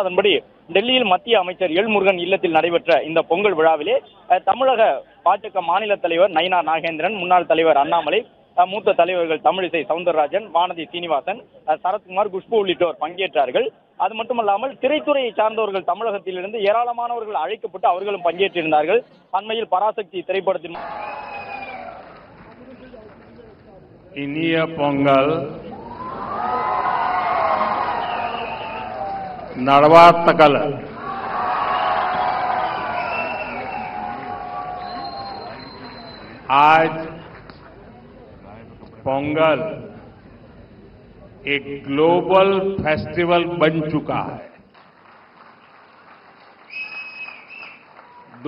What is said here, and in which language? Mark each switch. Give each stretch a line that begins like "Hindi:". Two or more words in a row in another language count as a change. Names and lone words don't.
Tamil: அதன்படி டெல்லியில் மத்திய அமைச்சர் எல் முருகன் இல்லத்தில் நடைபெற்ற இந்த பொங்கல் விழாவிலே தமிழக பாஜக மாநில தலைவர் நயினா நாகேந்திரன், முன்னாள் தலைவர் அண்ணாமலை, மூத்த தலைவர்கள் தமிழிசை சவுந்தரராஜன், வானதி சீனிவாசன், சரத்குமார், குஷ்பு உள்ளிட்டோர் பங்கேற்றார்கள். அது மட்டுமல்லாமல் திரைத்துறையை சார்ந்தவர்கள் தமிழகத்திலிருந்து ஏராளமானவர்கள் அழைக்கப்பட்டு அவர்களும் பங்கேற்றிருந்தார்கள். அண்மையில் பராசக்தி திரைப்படத்தின் இனிய பொங்கல்
Hindi: नड़वातकल आज पोंगल एक ग्लोबल फेस्टिवल बन चुका है।